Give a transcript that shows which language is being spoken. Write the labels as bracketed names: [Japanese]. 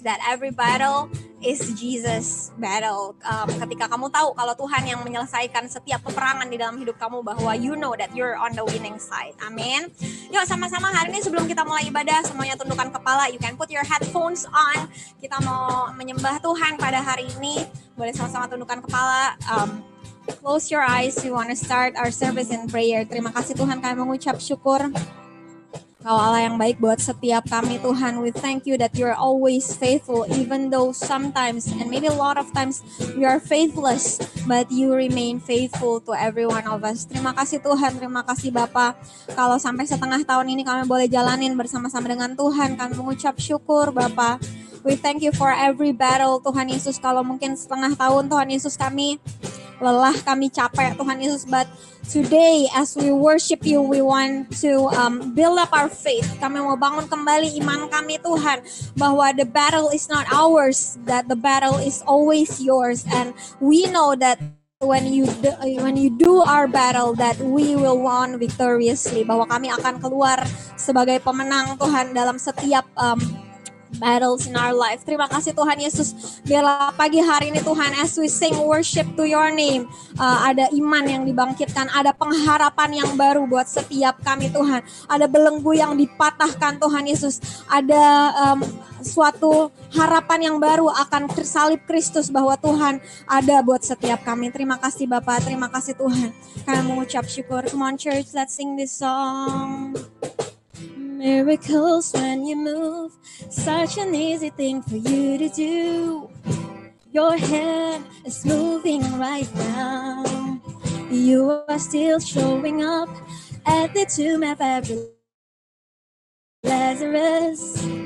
[English] That every battle is Jesus' battle. [Indonesian] Ketika kamu tahu kalau Tuhan yang menyelesaikan setiap peperangan di dalam hidup kamu, bahwa [English] you know that you're on the winning side. [Indonesian] Amin. Yuk sama-sama hari ini sebelum kita mulai ibadah, semuanya tundukkan kepala. [English] You can put your headphones on. [Indonesian] Kita mau menyembah Tuhan pada hari ini. Boleh sama-sama tundukkan kepala. [English] Close your eyes. We want to start our service in prayer. [Indonesian] Terima kasih Tuhan, kami mengucap syukur. Kau Allah yang baik buat setiap kami Tuhan. [English] We thank you that you're always faithful, even though sometimes and maybe a lot of times we are faithless, but you remain faithful to every one of us. [Indonesian] Terima kasih Tuhan, terima kasih Bapa. Kalau sampai setengah tahun ini kami boleh jalanin bersama-sama dengan Tuhan, kami mengucap syukur Bapa. [English] We thank you for every battle Tuhan Yesus. [Indonesian] Kalau mungkin setengah tahun Tuhan Yesus kami lelah, kami capek Tuhan Yesus, [English] but today as we worship you, we want to build up our faith. [Indonesian] Kami mau bangun kembali iman kami Tuhan, bahwa [English] the battle is not ours, that the battle is always yours, and we know that when you do our battle, that we will won victoriously, [Indonesian] bahwa kami akan keluar sebagai pemenang Tuhan dalam setiap [English] battles in our life. [Indonesian] Terima kasih Tuhan Yesus. Biarlah pagi hari ini Tuhan, [English] as we sing worship to your name, [Indonesian] ada iman yang dibangkitkan, ada pengharapan yang baru buat setiap kami Tuhan. Ada belenggu yang dipatahkan Tuhan Yesus. Ada suatu harapan yang baru akan salib Kristus, bahwa Tuhan ada buat setiap kami. Terima kasih Bapa, terima kasih Tuhan. Kami mengucap syukur. [English] Come on church, let's sing this song. Miracles when you move, such an easy thing for you to do. Your hand is moving right now. You are still showing up at the tomb of every Lazarus.